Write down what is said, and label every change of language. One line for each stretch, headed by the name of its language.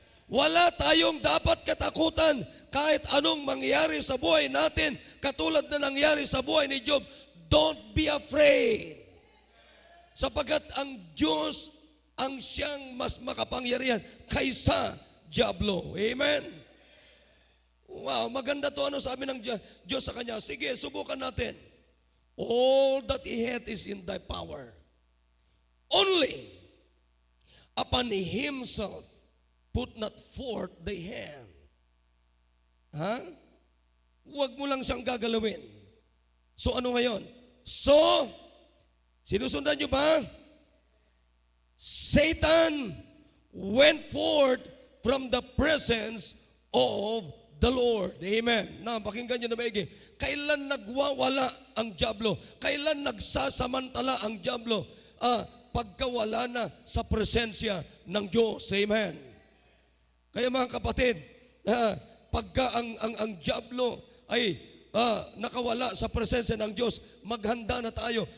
Filipino: Wala tayong dapat katakutan kahit anong mangyari sa buhay natin, katulad na nangyari sa buhay ni Job.
English: Don't be afraid.
Filipino: Sapagkat ang Diyos ang siyang mas makapangyarihan kaysa diablo. Amen? wow, maganda to. Ano sabi ng Diyos sa kanya? Sige, subukan natin.
English: All that he hath is in thy power. Only upon himself put not forth thy hand. Ha?
Filipino: Huwag mo lang siyang gagalawin. So ano ngayon? So, sinusundan nyo ba?
English: Satan went forth from the presence of the Lord.
Filipino: Amen. Na, pakinggan nyo na maigi. Kailan nagwawala ang dyablo? Kailan nagsasamantala ang dyablo? Pagkawala na sa presensya ng Diyos. Amen. Kaya mga kapatid, pagka ang dyablo ay nakawala sa presensya ng Diyos, maghanda na tayo.